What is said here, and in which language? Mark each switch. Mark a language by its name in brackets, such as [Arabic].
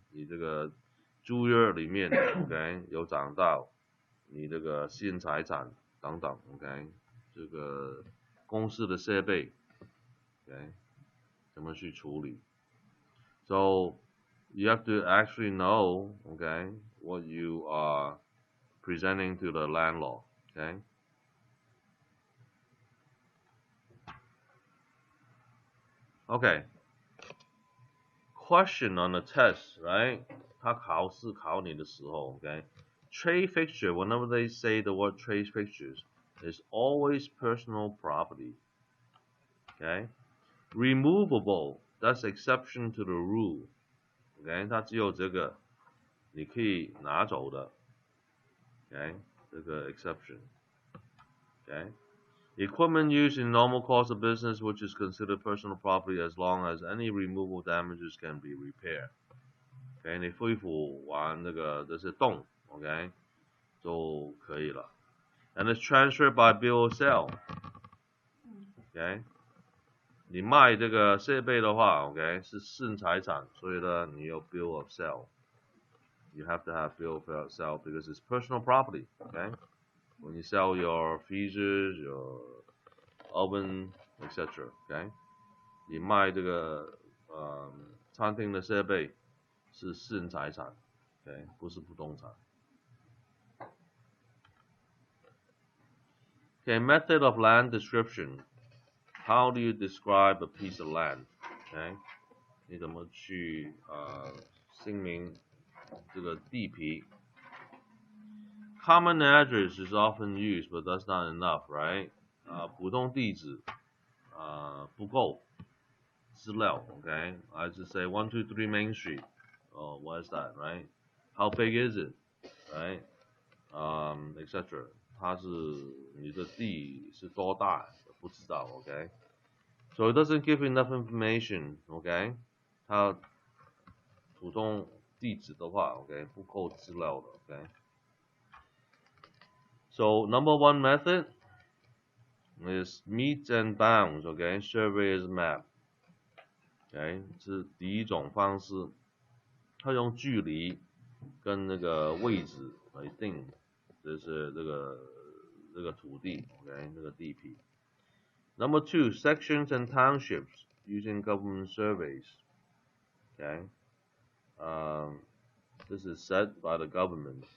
[Chinese] 你这个租约里面 ，OK 有讲到你这个私人财产等等 ，OK 这个公司的设备 ，OK 怎么去处理 ？ [English] So you have to actually know, okay, what you are presenting to the landlord, okay. Okay. Question on the test, right? [Chinese] 他考试考你的时候 ，okay. [English] Trade fixture, whenever they say the word trade fixtures, is always personal property. Okay? Removable, that's exception to the rule. Okay? [Chinese] 它只有这个你可以拿走的。 [English] Okay? 这个 exception. Okay? Equipment used in normal course of business, which is considered personal property as long as any removable damages can be repaired. Okay? [Chinese] 你恢复完这个这些洞 ，OK 就可以了。 [English] And it's transferred by bill of sale. [Chinese] OK， 你卖这个设备的话 ，OK 是私人财产，所以呢你有 bill of sale. [English] You have to have bill of sale because it's personal property. Okay, when you sell your freezers, your oven, etc. [Chinese] OK， 你卖这个餐厅的设备是私人财产 ，OK 不是不动产。 [English] Okay, method of land description. How do you describe a piece of land? Okay, [Chinese] 你怎么去姓名这个地皮 ？ [English] Common address is often used, but that's not enough, right? [Chinese] 普通地址不够资料 ，okay? [English] I just say 123 Main Street. Oh, what is that, right? How big is it, right? Etc. [Chinese] 它是你的地是多大？不知道 ，OK？ [English] So it doesn't give enough information, OK？ [Chinese] 它普通地址的话 ，OK 不够资料的 ，OK？ [English] So number one method is meets and bounds, OK? Surveyor's map, OK？ [Chinese] 是第一种方式，它用距离跟那个位置来定，就是这个土地 ，OK？这个地皮。 [English] Number two, sections and townships using government surveys. Okay, this is set by the government.